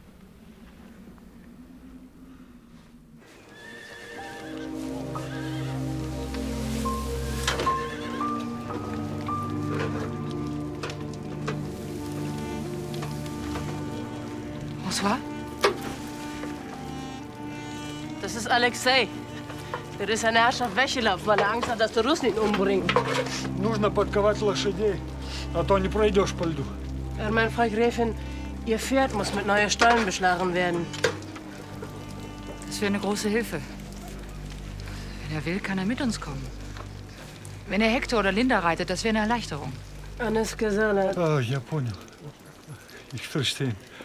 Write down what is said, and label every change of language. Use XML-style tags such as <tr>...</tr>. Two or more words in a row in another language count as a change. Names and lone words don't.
<de>Bonsoir. Das ist Alexei. Der ist eine Herrschaft weggelaufen, weil er Angst hat, dass die Russen ihn umbringen.</de> <ru>Нужно подковать лошадей, а то не пройдешь по льду.</ru> <de>Meine Frau Gräfin, Ihr Pferd muss mit neuen Stollen beschlagen werden. Das wäre eine große Hilfe. Wenn er will, kann er mit uns kommen. Wenn er Hector oder Linda reitet, das wäre eine Erleichterung. Alles gesagt.</de> <ru>А, я понял.</ru> <de>Ich verstehe.</de>